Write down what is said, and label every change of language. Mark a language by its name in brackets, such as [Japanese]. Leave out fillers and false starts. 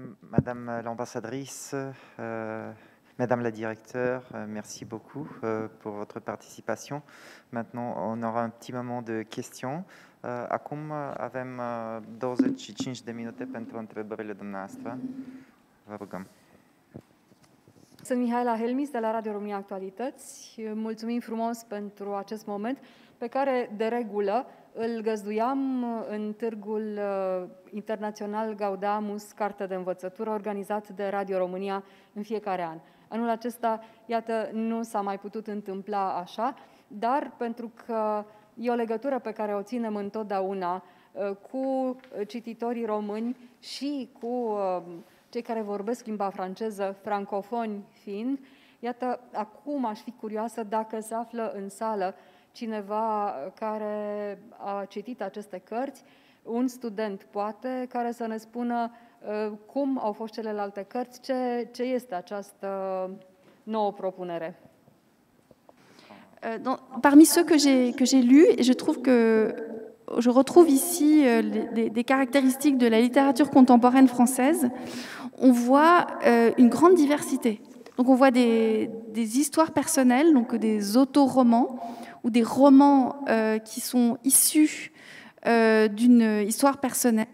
[French] Madame l'ambassadrice, Madame la directeure, merci beaucoup pour votre participation. Maintenant, on aura un petit moment de questions. [Romanian] Acum avem 25 de minute pentru întrebările dumneavoastră. Vă rugăm. Sunt Mihaela Helmis de la Radio România Actualități. Mulțumim frumos pentru acest moment pe care, de regulă, îl găzduiam în Târgul Internațional Gaudamus, Carte de Învățătură, organizat de Radio România în fiecare an. Anul acesta, iată, nu s-a mai putut întâmpla așa, dar pentru că e o legătură pe care o ținem întotdeauna cu cititorii români și cu cei care vorbesc limba franceză, francofoni fiind, iată, acum aș fi curioasă dacă se află în sală cineva care a citit aceste cărți, un student poate, care să ne spună cum au fost celelalte cărți, ce este această nouă propunere. [French] Parmi ceux que j'ai lus, je trouve que je retrouve ici des caractéristiques de la littérature contemporaine française. On voit une grande diversité. Donc on voit des histoires personnelles, donc des autoromans ou des romans qui sont issus d'une histoire personnelle.